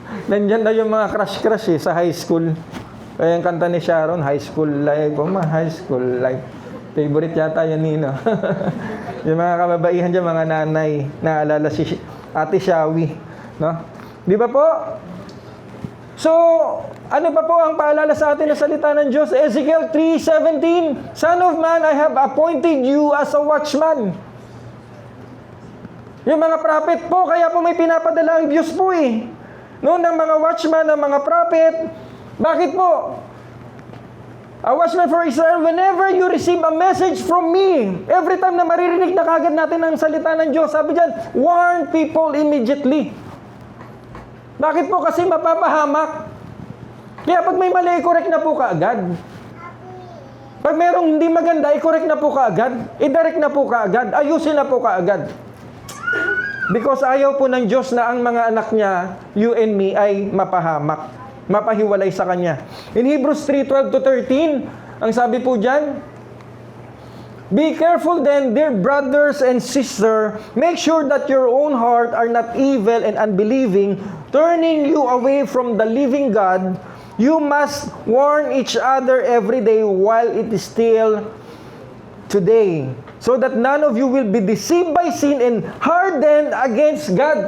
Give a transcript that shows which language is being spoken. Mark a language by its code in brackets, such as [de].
[tl] Nandyan na yung mga crush sa high school. Kaya yung kanta ni Sharon, High School Life. High School Life. Favorite yata yan, Nino. Yung mga kababaihan dyan, mga nanay, naalala si Ate Shawi. No? Di ba po? So, ano pa po ang paalala sa atin na salita ng Diyos? [en] Ezekiel 3:17, Son of man, I have appointed you as a watchman. [tl] Yung mga prophet po, kaya po may pinapadala ang Diyos po eh. Noon ng mga watchman, ng mga prophet, bakit po? [en] A watchman for Israel, whenever you receive a message from me, every time [tl] na maririnig na kagad natin ang salita ng Diyos, sabi dyan, [en] warn people immediately. [tl] Bakit po? Kasi mapapahamak. Kaya pag may mali, correct na po kaagad. Pag merong hindi maganda, i-correct na po kaagad. I-direct na po kaagad. Ayusin na po kaagad. Because ayaw po ng Diyos na ang mga anak niya, [en] you and me, [tl] ay mapahamak. Mapahiwalay sa Kanya. [en] In Hebrews 3:12-13, [tl] ang sabi po dyan, [en] be careful then, dear brothers and sisters, make sure that your own heart are not evil and unbelieving, turning you away from the living God. You must warn each other every day while it is still today, so that none of you will be deceived by sin and hardened against God.